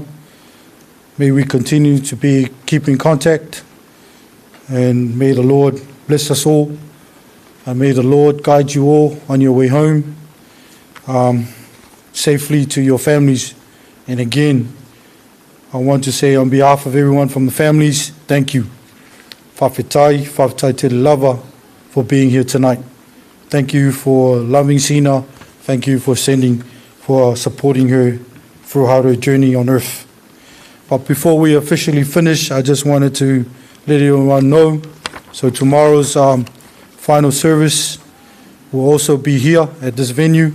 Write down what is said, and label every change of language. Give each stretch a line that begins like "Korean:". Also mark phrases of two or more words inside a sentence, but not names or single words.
English: May we continue to keep in contact, and may the Lord bless us all, and may the Lord guide you all on your way home safely to your families. And again, I want to say on behalf of everyone from the families, thank you.
Samoan: Whawhetai te lava
English: for being here tonight. Thank you for loving Sina. Thank you for supporting her throughout her journey on earth. But before we officially finish, I just wanted to let everyone know. So tomorrow's final service will also be here at this venue.